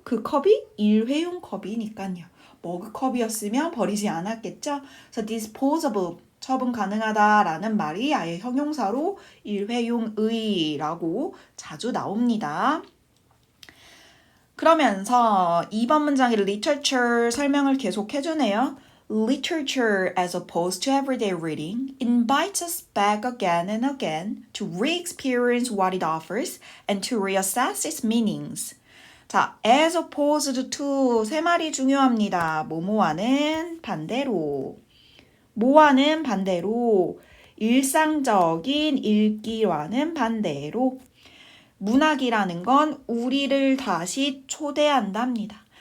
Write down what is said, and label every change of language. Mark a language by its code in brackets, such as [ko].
[ko] 그 컵이 일회용 컵이니까요. 머그컵이었으면 버리지 않았겠죠? 그래서 disposable, 처분 가능하다라는 말이 아예 형용사로 일회용의라고 자주 나옵니다. 그러면서 2번 문장의 literature 설명을 계속 해주네요. [en] Literature, as opposed to everyday reading, invites us back again and again to re-experience what it offers and to reassess its meanings. [ko] 자, [en] as opposed to [ko] 세 말이 중요합니다. 뭐뭐와는 반대로. 뭐와는 반대로. 일상적인 읽기와는 반대로. 문학이라는 건 우리를 다시 초대한답니다.